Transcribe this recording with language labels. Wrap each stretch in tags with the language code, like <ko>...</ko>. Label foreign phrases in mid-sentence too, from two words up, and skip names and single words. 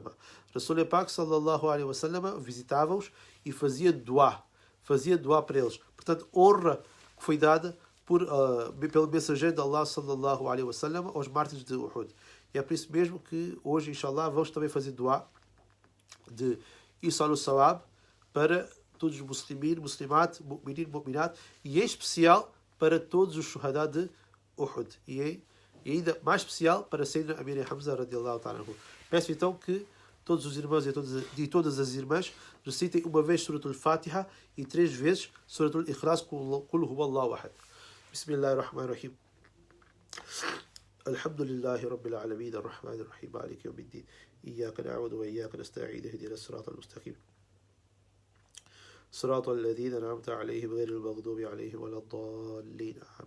<pt>Rasul Pak</pt> <ar>صلى الله عليه وسلم</ar> <pt>visitava-os e fazia dua para eles. Portanto, honra que foi dada pelo mensageiro de Allah</pt> <ar>صلى الله عليه وسلم</ar> <pt>aos mártires de Uhud. E é por isso mesmo que hoje, inshallah, vamos também fazer dua de</pt> <ar>إيصال ثواب</ar> <pt>para todos os</pt> <ar>مسلمات مؤمنين مؤمنات,</ar> <pt>e em especial para todos os shuhada de Uhud. E ainda mais especial para Sayyidina Amir Hamza</pt> <ar>رضي الله تعالى.</ar> <pt>Peço então que todos os irmãos e todas as irmãs recitem uma vez Suratul Fatiha e 3 vezes Suratul Ikhlas</pt> <ar>قل هو الله أحد. Bismillahirrahmanirrahim. الحمد لله رب العالمين الرحمن الرحيم مالك يوم الدين إياك نعبد وإياك نستعين اهدنا الصراط المستقيم صراط الذين أنعمت عليهم غير المغضوب عليهم ولا الضالين آمين.</ar>